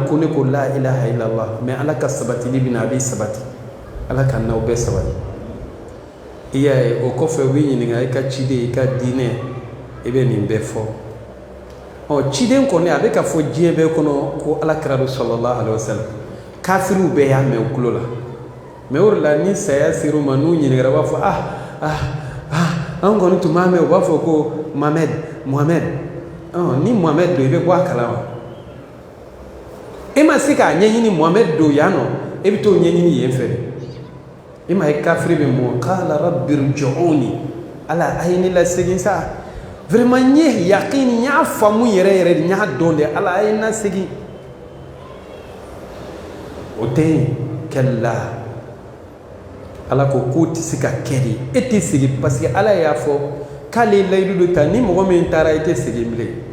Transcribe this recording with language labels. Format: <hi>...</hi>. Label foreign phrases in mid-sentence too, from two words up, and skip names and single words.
<bm>ko ne ko</bm> <ar>لا إله إلا الله</ar> <bm>mais ala ka sabatili bɛ na a b'i sabati ala ka n'aw bɛɛ sabati i y'a ye o kɔfɛ u b'i ɲininka i ka ciden i ka diinɛ i bɛ nin bɛɛ fɔ ciden kɔni a bɛ ka fɔ diɲɛ bɛɛ kɔnɔ ko ala kira do</bm> <ar>صلى الله عليه وسلم</ar> <bm>kafiriw bɛɛ y'a mɛn u tulo la mais o de la ni saya ser'u ma n'u ɲininkara u b'a fɔ an kɔni tun b'a mɛn u b'a fɔ ko muhamɛd ni muhamɛd do i bɛ bɔ a kalama e ma se k'a ɲɛɲini muhamɛd do yan nɔ e bɛ t'o ɲɛɲini yen fɛ e ma ye kafiri bɛ mɔ</bm> <ar>قال رب ارجعون</ar> <bm>ala a ye ne lasegin sa vraiment n ye yaqini n y'a faamu yɛrɛ yɛrɛ de n y'a dɔn de ala a ye n lasegin o tɛ yen kɛla ala ko k'o tɛ se ka kɛ de e tɛ segin</bm> <fr>parce que</fr> <bm>ala y'a fɔ k'ale layidu dɔ ta ni mɔgɔ min taara i tɛ segin bilen</bm>